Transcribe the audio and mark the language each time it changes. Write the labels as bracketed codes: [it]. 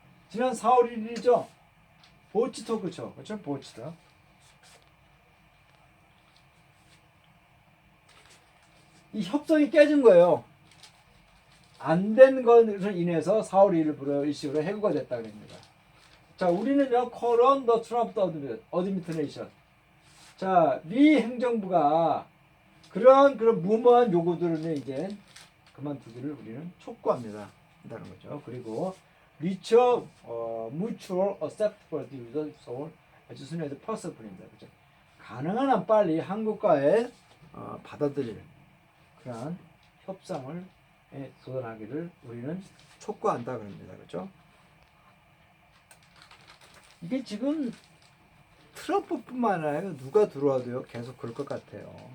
[ko] 지난 4월 1일이죠. 보치터 그쵸? 보치터. 이 협정이 깨진 거예요. 안 된 것으로 인해서 4월 1일부로 일시적으로 해고가 됐다 그럽니다. 자, 우리는요, [en] call on the Trump administration. [ko] 자, 미 행정부가 그런 무모한 요구들을 이제 그만두기를 우리는 촉구합니다. 한다는 거죠. [en] 그리고 reach a mutual acceptable deal as soon as possible [ko] 입니다. 그죠? 가능한 한 빨리 한국과의 받아들일 그러한 협상을 도전하기를 우리는 촉구한다 그럽니다. 그죠? 이게 지금 트럼프뿐만 아니라 누가 들어와도요 계속 그럴 것 같아요.